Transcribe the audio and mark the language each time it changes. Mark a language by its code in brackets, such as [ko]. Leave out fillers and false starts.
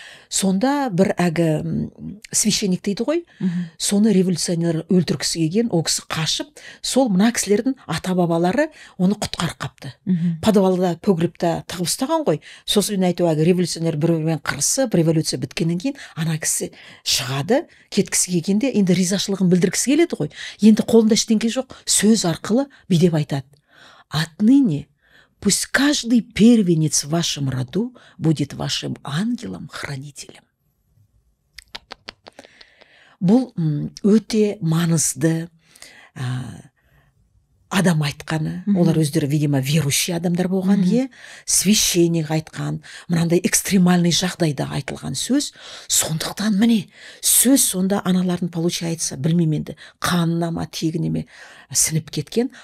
[kk] Сонда бір священник дейді ғой, соны революционер өлтіргісі келген, ол кісі қашып, сол мына кісілердің ата-бабалары оны құтқарып қапты. Подвалда погребта тығып ұстаған ғой. Сосын айту революционер бір-бірімен қырысып, революция біткеннен кейін ана кісі шығады, кеткісі келгенде енді ризашылығын білдіргісі келеді ғой. Енді қолында ештеңе жоқ, сөз арқылы бүйдеп айтады. [ru] Отныне пусть каждый первенец в вашем роду будет вашим ангелом-хранителем. [kk] Бұл өте маңызды адам айтқаны. Олар өздері, видимо, верующий адамдар болған, священник айтқан, мынандай экстремальный жағдайда айтылған сөз. Сондықтан міне, сөз сонда аналардың получается, білмеймін енді, қанына ма, тегіне ме сініп кеткен.